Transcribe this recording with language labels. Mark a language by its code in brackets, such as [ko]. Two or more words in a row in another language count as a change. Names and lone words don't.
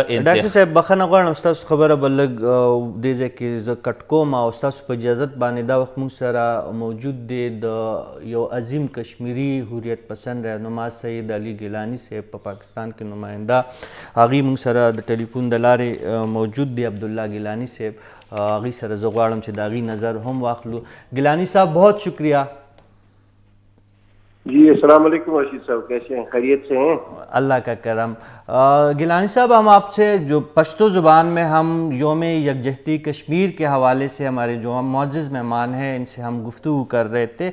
[ps] ډاکټر صاحب بخښنه غواړم ستاسو خبره به لږ دې ځای کې زه کټ کوم، او ستاسو په اجازت باندې دا وخت موږ سره موجود دی د یو عظیم کشمیري حریت پسند رهنما سید علي ګیلاني صاحب په پاکستان کې نماینده، هغې موږ سره د ټلیفون د لارې موجود دی عبدالله ګیلاني صاحب، هغې سره زه غواړم چې د هغې نظر هم واخلو. [ur] ګیلاني صاحب بہت شکریہ. جی السلام علیکم رشید صاحب، کیسے ہیں؟ خیریت سے ہیں؟ اللہ کا کرم. گیلانی صاحب ہم آپ سے جو پشتو زبان میں ہم یوم یکجہتی کشمیر کے حوالے سے ہمارے جو معزز مہمان ہیں ان سے ہم گفتگو کر رہے تھے.